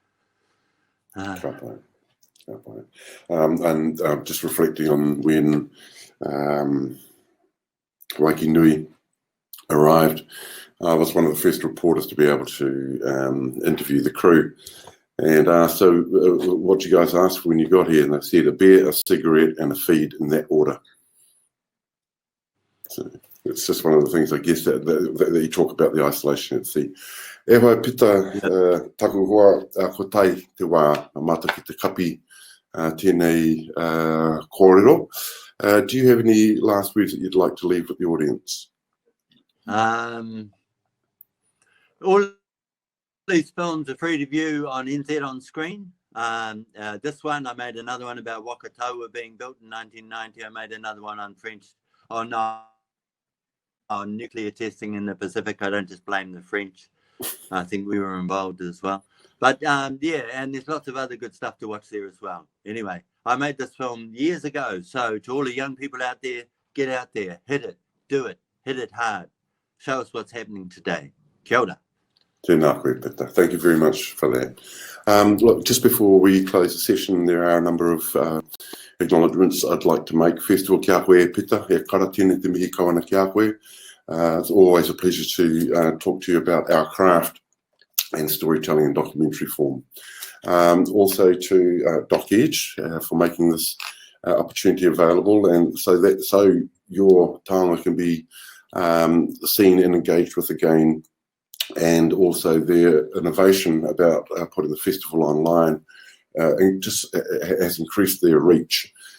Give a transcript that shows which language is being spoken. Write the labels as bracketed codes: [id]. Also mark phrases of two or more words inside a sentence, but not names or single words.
[en] And just reflecting on when Waikinui arrived, I was one of the first reporters to be able to interview the crew. And so what you guys asked when you got here, and they said a beer, a cigarette, and a feed in that order. So it's just one of the things, I guess, that you talk about the isolation at sea. [mi] E hoa pita taku hoa ko tai te wā mata ki te kapi tēnei kōrero. [en] Do you have any last words that you'd like to leave with the audience? All these films are free to view on NZ On Screen. This one, I made another one about Wakatoa being built in 1990. I made another one on on nuclear testing in the Pacific. I don't just blame the French. I think we were involved as well. But yeah, and there's lots of other good stuff to watch there as well. Anyway, I made this film years ago. So to all the young people out there, get out there, hit it, do it, hit it hard. Show us what's happening today. [mi] Kia ora. Tēnā koe, Peter. [en] Thank you very much for that. Look, just before we close the session, there are a number of acknowledgements I'd like to make. First of all, [mi] kia koe, Peter. E kara tēnei te mihi kawana kia koe. [en] It's always a pleasure to talk to you about our craft and storytelling in documentary form. Also to Doc Edge for making this opportunity available, and so your taonga can be seen and engaged with again, and also their innovation about putting the festival online and just has increased their reach.